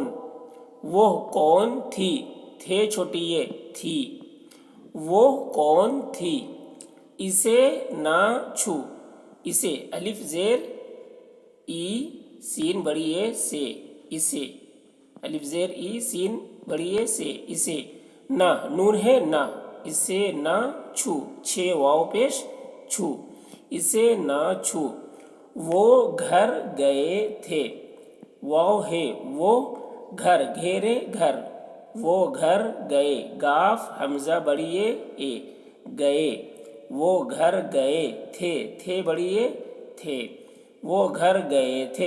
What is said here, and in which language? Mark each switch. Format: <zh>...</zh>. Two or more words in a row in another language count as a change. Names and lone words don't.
<ur>وہ کون تھی، تھے چھوٹی یہ، تھی، وہ کون تھی۔ اسے نہ چھو، اسے، الف زیر ای سین بڑی اے سے، اسے، الف زیر ای سین بڑی اے سے، اسے۔ نہ نون ہے نہ، اسے نہ چھو، چھے واو پیش چھو، اسے نہ چھو۔ وہ گھر گئے تھے، واو ہے وہ، گھر، گھیرے گھر، وہ گھر گئے، گاف حمزہ بڑی اے، گئے، وہ گھر گئے تھے، تھے بڑی اے، تھے، وہ گھر گئے تھے۔</ur>